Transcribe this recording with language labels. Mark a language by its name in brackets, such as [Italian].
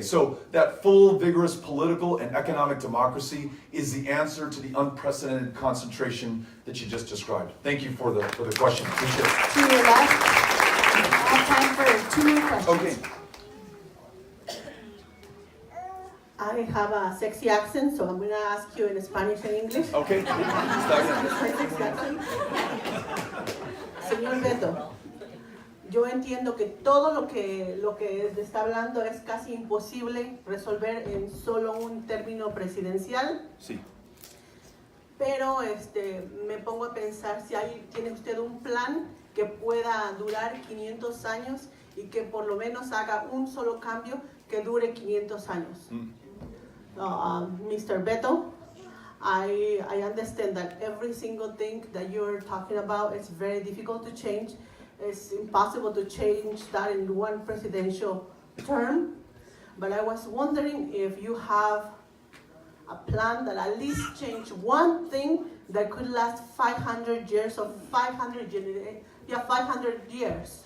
[English] So that full, vigorous political and economic democracy is the answer to the unprecedented concentration that you just described. Thank you for the question. Appreciate it. To your left, I have time for 2 more questions. Okay. I have a sexy accent, so I'm going to ask you in Spanish and English. Okay. [Spanish] Señor Beto, yo entiendo que todo lo que está hablando es casi imposible resolver en solo un término presidencial. Sí. Pero me pongo a pensar si tiene usted un plan que pueda durar 500 años y que por lo menos haga un solo cambio que dure 500 años. [English] Mr. Beto, I understand that every single thing that you're talking about is very difficult to change. It's impossible to change that in one presidential term. But I was wondering if you have a plan that at least change one thing that could last 500 years or 500 years.